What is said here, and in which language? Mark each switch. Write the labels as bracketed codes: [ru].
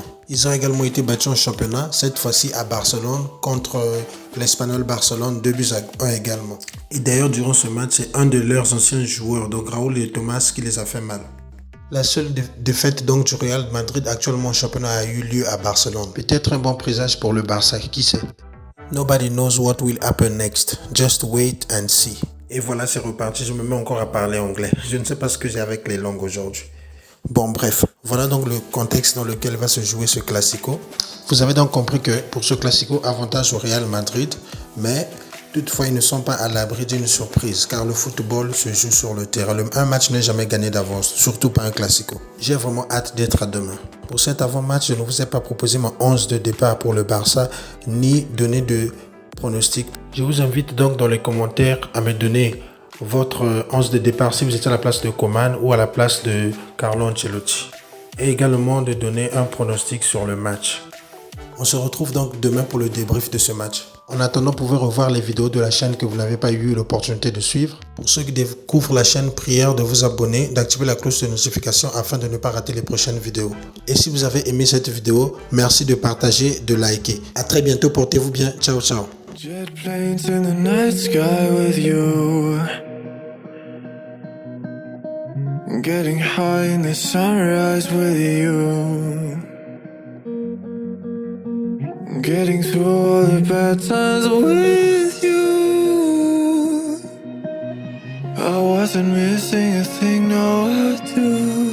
[fr] Ils ont également été battus en championnat, cette fois-ci à Barcelone, contre l'Espagnol Barcelone, 2-1 également. Et d'ailleurs, durant ce match, c'est un de leurs anciens joueurs, donc Raúl et Thomas, qui les a fait mal. La seule défaite donc du Real Madrid actuellement en championnat a eu lieu à Barcelone. Peut-être un bon présage pour le Barça, qui sait? [en] Nobody knows what will happen next. Just wait and see. [fr] Et voilà, c'est reparti. Je me mets encore à parler anglais. Je ne sais pas ce que j'ai avec les langues aujourd'hui. Bon, bref. Voilà donc le contexte dans lequel va se jouer ce Classico. Vous avez donc compris que pour ce Classico, avantage au Real Madrid. Mais toutefois, ils ne sont pas à l'abri d'une surprise. Car le football se joue sur le terrain. Un match n'est jamais gagné d'avance. Surtout pas un Classico. J'ai vraiment hâte d'être à demain. Pour cet avant-match, je ne vous ai pas proposé mon 11 de départ pour le Barça, ni donné de pronostic. Je vous invite donc dans les commentaires à me donner votre 11 de départ si vous étiez à la place de Coman ou à la place de Carlo Ancelotti. Et également de donner un pronostic sur le match. On se retrouve donc demain pour le débrief de ce match. En attendant, vous pouvez revoir les vidéos de la chaîne que vous n'avez pas eu l'opportunité de suivre. Pour ceux qui découvrent la chaîne, prière de vous abonner, d'activer la cloche de notification afin de ne pas rater les prochaines vidéos. Et si vous avez aimé cette vidéo, merci de partager, de liker. À très bientôt, portez-vous bien. Ciao, ciao. [en] Jet planes in the night sky with you. Getting high in the sunrise with you. Getting through all the bad times with you. I wasn't missing a thing, no I do.